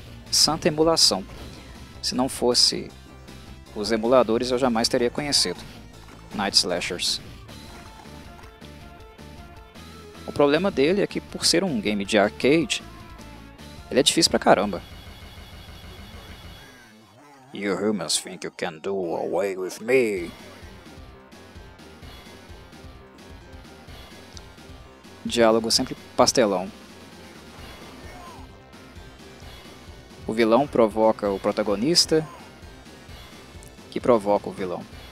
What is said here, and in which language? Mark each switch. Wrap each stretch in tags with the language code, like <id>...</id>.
<pt>Santa emulação. Se não fosse os emuladores, eu jamais teria conhecido Night Slashers. O problema dele é que, por ser um game de arcade, ele é difícil pra caramba.</pt> <en>You humans think you can do away with me.</en> <pt>Diálogo sempre pastelão. O vilão provoca o protagonista, que provoca o vilão.</pt>